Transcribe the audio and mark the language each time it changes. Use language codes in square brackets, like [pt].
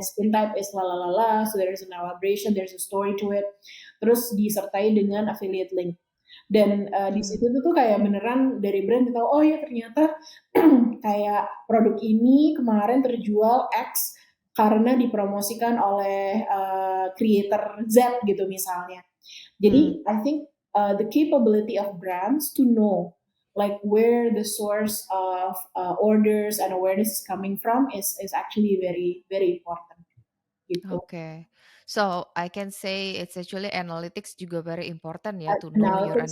[en] my skin type is la la la la, so there's an elaboration, there's a story to it." [id] Terus disertai dengan affiliate link. Dan, di mmm, situ tuh kayak beneran dari brand tahu, oh ya ternyata kayak produk ini kemarin terjual X karena dipromosikan oleh, creator Z gitu misalnya. mmm, Jadi [en] I think, the capability of brands to know like where the source of, orders and awareness is coming from is actually very very important [id] gitu. oke. [en] So, I can say it's actually analytics [id] juga [en] very important [id] ya, [en] to know your